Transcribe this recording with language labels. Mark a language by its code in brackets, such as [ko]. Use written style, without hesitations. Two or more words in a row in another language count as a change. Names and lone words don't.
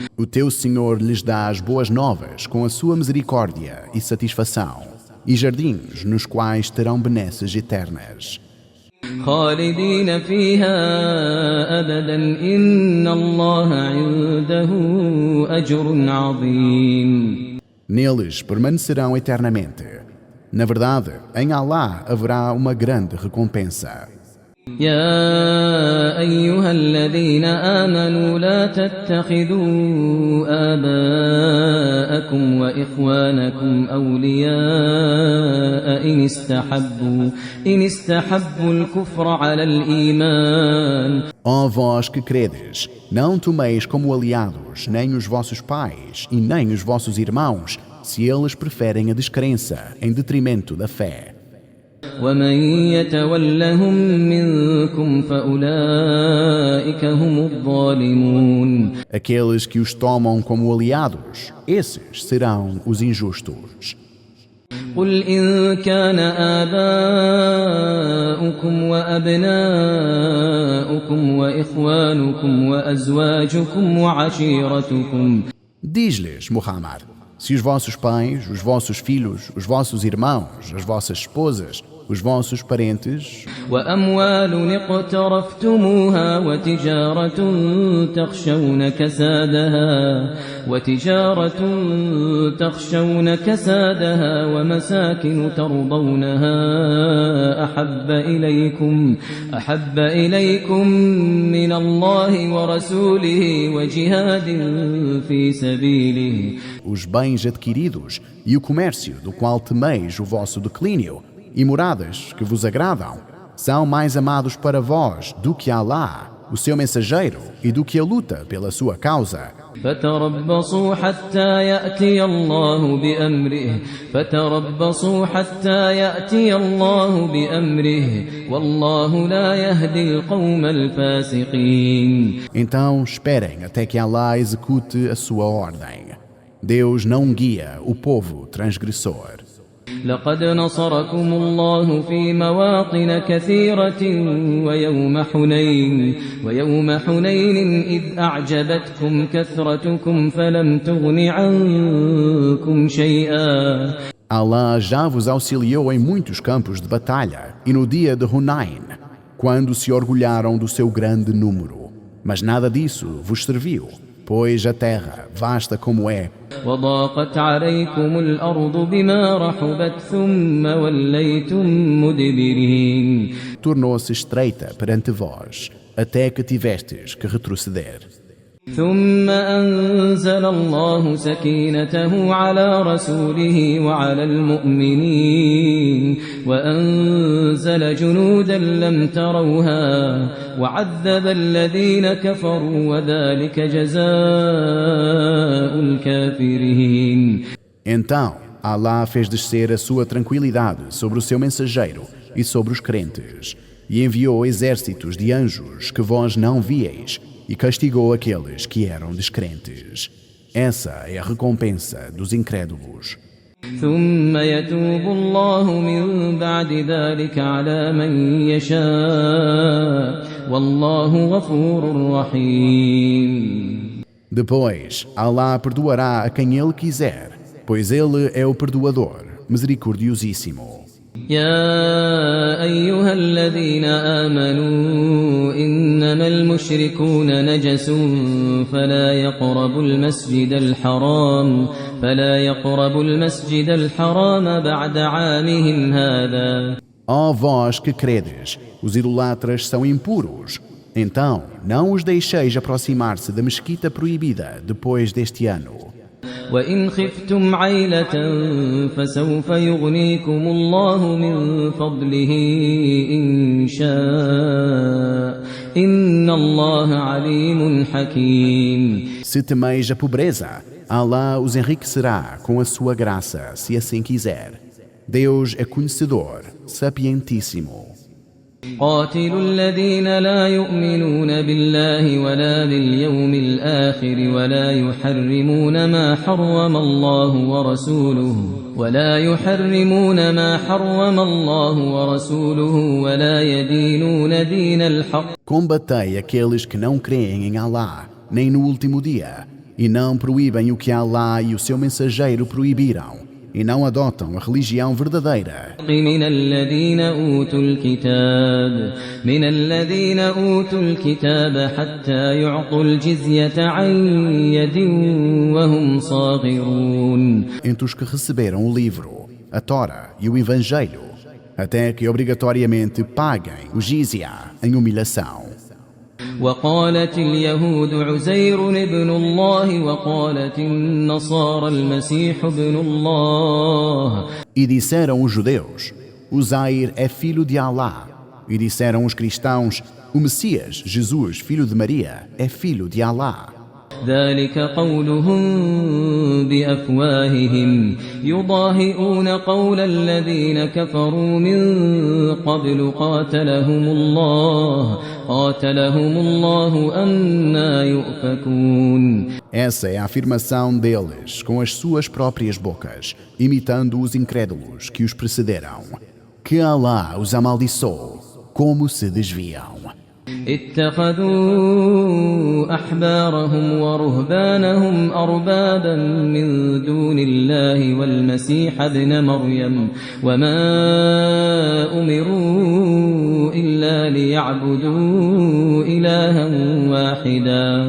[pt] O teu Senhor lhes dá as boas novas com a sua misericórdia e satisfação, e jardins nos quais terão benesses eternas. [ar] خالدين فيها أبدا إن الله عنده أجر عظيم. [pt] Neles permanecerão eternamente. Na verdade, em Allah haverá uma grande recompensa. [ar] يا أيها الذين آمنوا لا تتخذوا آباءكم وإخوانكم أولياء إن استحبوا الكفر على الإيمان. [pt] Ó vós que credes, não tomeis como aliados nem os vossos pais e nem os vossos irmãos, se eles preferem a descrença em detrimento da fé. [ar] ومن يتولهم منكم فأولئك هم الظالمون. [pt] Aqueles que os tomam como aliados, esses serão os injustos. [ar] قل إن كان آباؤكم وأبناؤكم وإخوانكم وأزواجكم وعشيرتكم. [pt] Diz-lhes, Muhammad, se os vossos pais, os vossos filhos, os vossos irmãos, as vossas esposas, os vossos parentes, [ar] وأموال اقترفتموها وتجارة تخشون كسادها ومساكن ترضونها أحب إليكم من الله ورسوله وجهاد في سبيله. [pt] os bens adquiridos e o comércio do qual temeis o vosso declínio e moradas que vos agradam, são mais amados para vós do que Allah, o seu mensageiro, e do que a luta pela sua causa. [ar] فتربصوا حتى يأتي الله بأمره والله لا يهدي القوم الفاسقين. [pt] Então esperem até que Allah execute a sua ordem. Deus não guia o povo transgressor. [ar] لقد نصركم الله في مواطن كثيرة ويوم حنين إذ أعجبتكم كثرتكم فلم تغن عنكم شيئا. [pt] Allah já vos auxiliou em muitos campos de batalha e no dia de Hunain, quando se orgulharam do seu grande número. Mas nada disso vos serviu, pois a terra, vasta como é, [ar] وضاقت عليكم الأرض بما رحبت ثم وليتم مدبرين. [pt] tornou-se estreita perante vós, até que tivestes que retroceder. [ar] ثم أنزل الله سكينته على رسوله وعلى المؤمنين وأنزل جنودا لم تروها وعذب الذين كفروا وذلك جزاء الكافرين. [pt] Então, Alá fez descer a sua tranquilidade sobre o seu mensageiro e sobre os crentes, e enviou exércitos de anjos que vós não vieis, e castigou aqueles que eram descrentes. Essa é a recompensa dos incrédulos. [ar] ثم يتوب الله من بعد ذلك على من يشاء والله غفور رحيم. [pt] Depois, Alá perdoará a quem Ele quiser, pois Ele é o perdoador, misericordiosíssimo. [ar] يا أيها الذين آمنوا إنما المشركون نجس فلا يقربوا المسجد الحرام بعد عامهم هذا. [pt] Ó vós que credes, os idolatras são impuros. Então, não os deixeis aproximar-se da mesquita proibida depois deste ano. [ar] وإن خفتم عيلة فسوف يغنيكم الله من فضله إن شاء إن الله عليم حكيم. [pt] Se temeis a pobreza, Alá os enriquecerá com a sua graça, se assim quiser. Deus é conhecedor, sapientíssimo. [ar] قاتلوا الذين لا يؤمنون بالله ولا باليوم الآخر ولا يحرمون ما حرم الله ورسوله ولا يدينون دين الحق. [pt] Combatei aqueles que não creem em Alá, nem no último dia, e não proíbem o que Alá e o seu mensageiro proibiram, e não adotam a religião verdadeira. [ar] من الذين أوتوا الكتاب حتى يعطوا الجزية عن يد وهم صاغرون. [pt] Entre os que receberam o livro, a Tora e o Evangelho, até que obrigatoriamente paguem o jizya em humilhação. [ar] وقالت اليهود عزير ابن الله وقالت النصارى المسيح ابن الله. [pt] E disseram os judeus, Uzair é filho de Alá. E disseram os cristãos, o Messias, Jesus, filho de Maria, é filho de Alá. [ar] ذلك قولهم بأفواههم يضاهئون قول الذين كفروا من قبل قاتلهم الله أنى يؤفكون. [pt] Essa é a afirmação deles com as suas próprias bocas, imitando os incrédulos que os precederam. Que Alá os amaldiçoou, como se desviam. [ar] اتخذوا أحبارهم ورهبانهم أربابا من دون الله والمسيح ابن مريم وما أمروا إلا ليعبدوا إلها واحدا.